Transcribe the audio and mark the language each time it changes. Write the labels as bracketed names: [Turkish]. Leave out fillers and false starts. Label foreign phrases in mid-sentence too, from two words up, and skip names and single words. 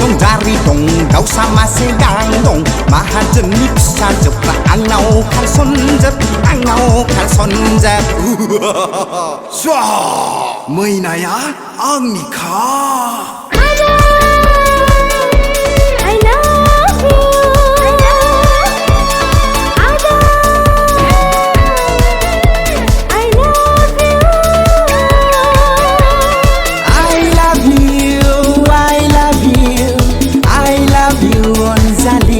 [Bodo] सावगारि दं दाउसा मासे गां दं माहाजोननि फिसाजोफ्रा आंनाव खारसनजोब आंनाव खारसनजोब मैनाया आंनिखा [English] I love you Ada I love you I love you I love you I love you Onzali